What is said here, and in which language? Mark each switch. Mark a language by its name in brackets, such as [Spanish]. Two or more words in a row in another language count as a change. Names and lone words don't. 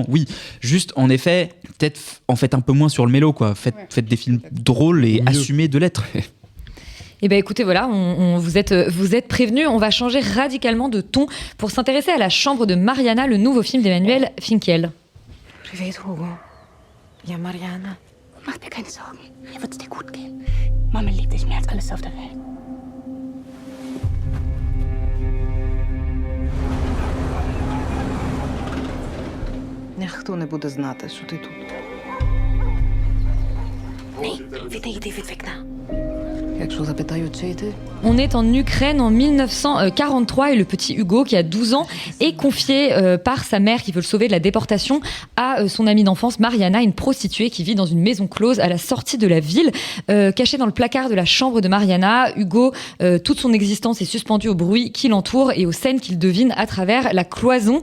[French] Oui, juste en effet, peut-être en fait un peu moins sur le mélo quoi. Faites des films drôles et assumés de l'être. Eh bien écoutez, voilà, vous êtes prévenus, on va changer radicalement de ton pour s'intéresser à La Chambre de Mariana, le nouveau film d'Emmanuel Finkiel. [Russian] Привет, [German] Hugo. Ja, Mariana. Mach dir keine Sorgen. Hier wird's dir gut gehen. Mama liebt dich mehr als alles auf der Welt. [Ukrainian] Ніхто не буде знати, що ти тут. Ні, відійди від вікна. Якщо запитають, чи ти? [French] On est en Ukraine en 1943 et le petit Hugo, qui a 12 ans, est confié par sa mère qui veut le sauver de la déportation à son amie d'enfance Mariana, une prostituée qui vit dans une maison close à la sortie de la ville. Cachée dans le placard de la chambre de Mariana, Hugo, toute son existence est suspendue au bruit qui l'entoure et aux scènes qu'il devine à travers la cloison.